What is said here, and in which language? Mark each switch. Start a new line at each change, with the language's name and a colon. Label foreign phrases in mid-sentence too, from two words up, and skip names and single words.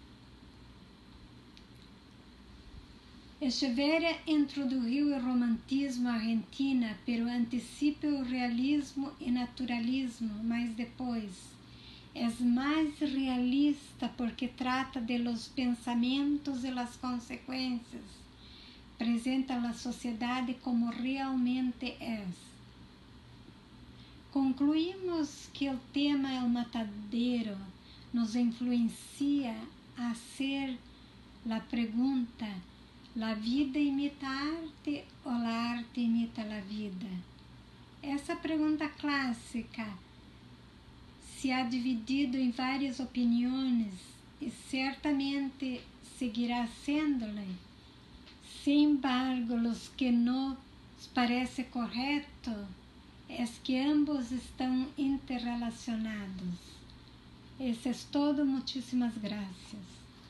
Portuguese: Echeverria introduziu o romantismo à Argentina, pero antecipa o realismo e naturalismo, mas depois é mais realista porque trata
Spanish: de los
Portuguese: pensamentos e las consequências, apresenta a sociedade como realmente é. Concluímos que o tema El Matadero nos influencia a hacer a pergunta:
Spanish: la vida
Portuguese: imita a arte ou
Spanish: la arte
Portuguese: imita a vida? Essa pergunta clássica se ha dividido em várias opiniões e certamente seguirá sendo-lo.
Spanish: Sin embargo,
Portuguese: os que nos parece correto é que ambos estão interrelacionados. Isso é todo. Muitíssimas graças.